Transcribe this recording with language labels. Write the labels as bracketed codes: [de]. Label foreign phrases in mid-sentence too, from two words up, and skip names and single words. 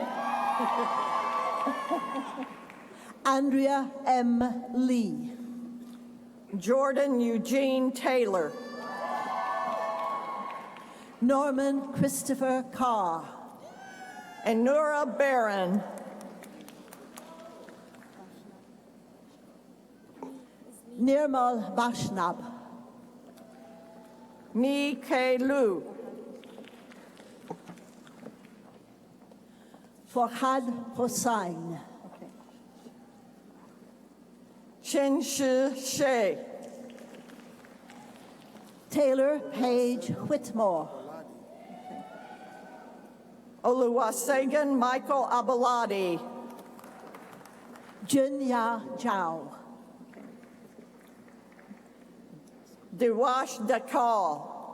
[en] Andrea M. Lee, Jordan Eugene Taylor, Norman Christopher Carr, and Nora Barron, Nirmal Bashnab, Mi K. Lu, Farhad Hossain, Chin Shi She, Taylor Page Whitmore, Oluwasegun Michael Abaladi, Junya Zhao, Dewash Dakal,